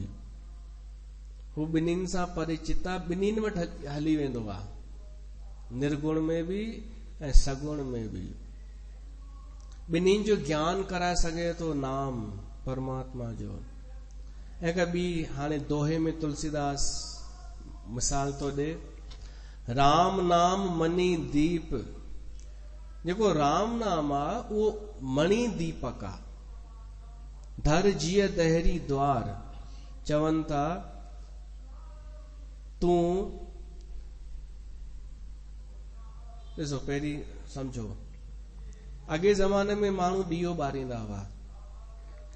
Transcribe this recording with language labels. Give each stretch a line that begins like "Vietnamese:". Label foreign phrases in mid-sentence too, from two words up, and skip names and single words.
Sindhi: हू ॿिन्हिनि सां परिचित आहे, ॿिन्हिनि वटि हली वेंदो आहे, निर्गुण में बि ऐं सगुण में बि। ॿिन्हिनि जो ज्ञान कराए सघे थो नाम परमात्मा जो। ऐं ॿी हाणे दोहे में तुलसीदास मिसाल थो ॾे।
Awadhi: राम नाम मणि दीप।
Sindhi: जेको राम नाम आहे उहो मणि दीपक आहे।
Awadhi: धर जीअ दहरी द्वार,
Sindhi: चवनि था तूं ॾिसो पहिरीं सम्झो, अॻे ज़माने में माण्हू ॾीओ ॿारींदा हुआ।